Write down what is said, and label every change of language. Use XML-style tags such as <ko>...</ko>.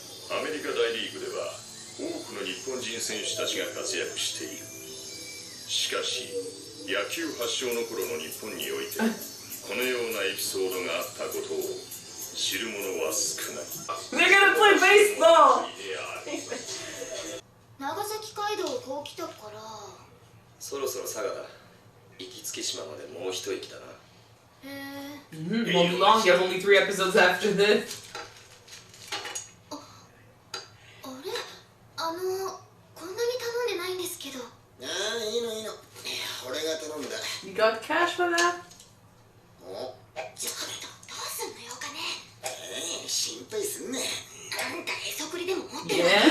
<ja>アメリカ大リーグでは多くの日本人選手たちが活躍している。しかし、野球発祥の頃の日本において、このようなエピソードがあったことを知る者は少ない。</ja> <en>They're gonna play baseball!</en> <ja>長崎街道こう来たから。そろそろ佐賀だ。行きつけ島までもう一息だな。へえ。</ja> <en>Won't be long. You have only 3 episodes after this.</en> <ja>こんなに頼んでないんですけど。ああ、いいのいいの。俺が頼んだ。</ja> <en>You got cash for that?</en> <ja>お？ちょっとどうすんのよお金。心配すんね。あんたへそくりでも持ってる。</ja>